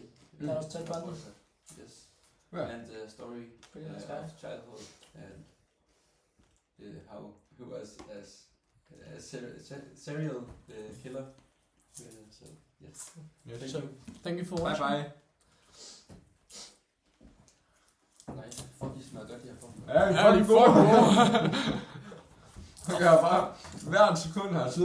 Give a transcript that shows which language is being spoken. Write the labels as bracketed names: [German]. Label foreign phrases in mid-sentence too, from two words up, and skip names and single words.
[English] That was Ted Bundy. Yes. Yeah. And the story Pretty nice guy. of childhood and how he was as a serial killer. So yes. Yes. So thank you for Bye watching. bye. [Danish] Nej, fuck, I smager godt herfra. Ja, fucking god. Jeg har bare hvert sekund her